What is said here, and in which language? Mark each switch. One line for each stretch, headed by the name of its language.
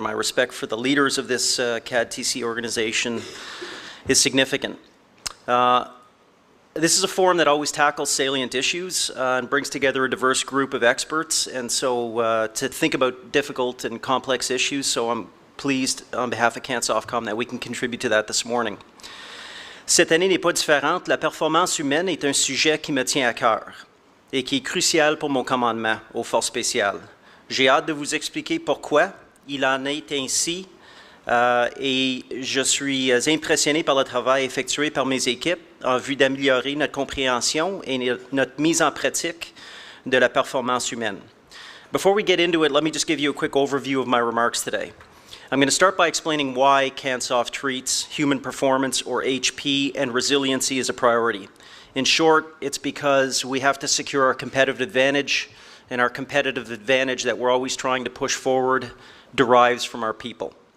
English: My respect for the leaders of this CADTC organization is significant. This is a forum that always tackles salient issues and brings together a diverse group of experts, and so to think about difficult and complex issues, so I'm pleased on behalf of CANSOFCOM that we can contribute to that this morning.
French: Cette année n'est pas différente. La performance humaine est un sujet qui me tient à cœur et qui est crucial pour mon commandement aux forces spéciales. J'ai hâte de vous expliquer pourquoi il en est ainsi et je suis impressionné par le travail effectué par mes équipes en vue d'améliorer notre compréhension et notre mise en pratique de la performance humaine.
English: Before we get into it, let me just give you a quick overview of my remarks today. I'm going to start by explaining why CANSOF treats human performance, or HP, and resiliency as a priority. In short, it's because we have to secure our competitive advantage, and our competitive advantage that we're always trying to push forward derives from our people.